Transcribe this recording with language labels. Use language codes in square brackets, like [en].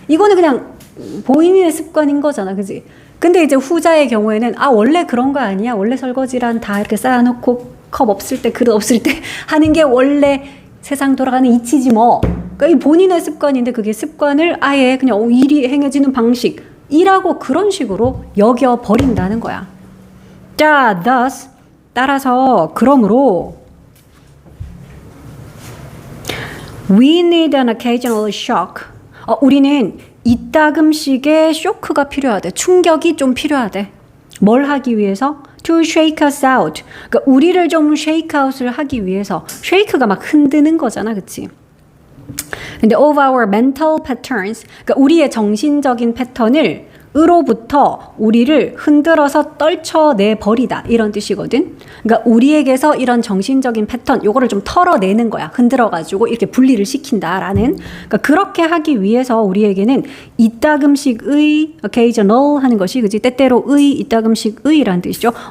[ko] 이거는 그냥 본인의 습관인 거잖아. 그지? 근데 이제 후자의 경우에는 원래 그런 거 아니야? 원래 설거지란 다 이렇게 쌓아놓고 컵 없을 때 그릇 없을 때 하는 게 원래 세상 돌아가는 이치지 뭐. 그러니까 이 본인의 습관인데 그게 습관을 아예 그냥 일이 행해지는 방식이라고 그런 식으로 여겨버린다는 거야. 자, [en] thus [ko] 따라서 그러므로 [en] we need an occasional shock. [ko] 우리는 이따금씩의 쇼크가 필요하대. 충격이 좀 필요하대. 뭘 하기 위해서? [en] To shake us out. [ko] 그러니까 우리를 좀 shake out을 하기 위해서. shake가 막 흔드는 거잖아, 그치? 근데 [en] of our mental patterns. [ko] 그러니까 우리의 정신적인 패턴을 으로부터 우리를 흔들어서 떨쳐내 버리다 이런 뜻이거든. 그러니까 우리에게서 이런 정신적인 패턴 요거를 좀 털어내는 거야. 흔들어 가지고 이렇게 분리를 시킨다라는. 그러니까 그렇게 하기 위해서 우리에게는 이따금씩의 occasional 하는 것이 그지 때때로의 이따금씩의라는 뜻이죠.